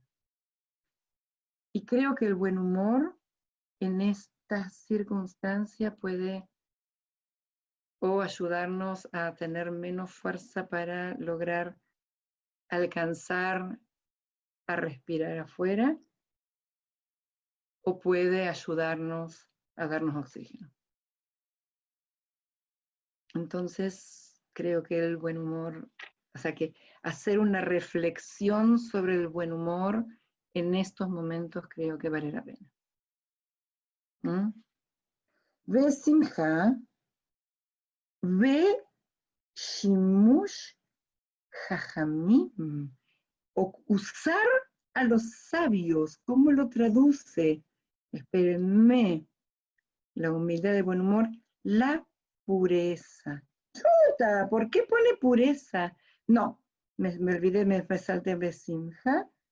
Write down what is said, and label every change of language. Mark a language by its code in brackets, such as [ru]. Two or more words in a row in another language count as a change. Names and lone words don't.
[es] Y creo que el buen humor en esta circunstancia puede o ayudarnos a tener menos fuerza para lograr alcanzar a respirar afuera, o puede ayudarnos a darnos oxígeno. Entonces, creo que el buen humor, o sea, que hacer una reflexión sobre el buen humor en estos momentos creo que vale la pena. [he] ובשמחה, ובשימוש חכמים, [es] o usar a los sabios. ¿Cómo lo traduce? Espérenme. La humildad de buen humor, la pureza. Chuta, ¿por qué pone pureza? No, me olvidé, me salté Besimha.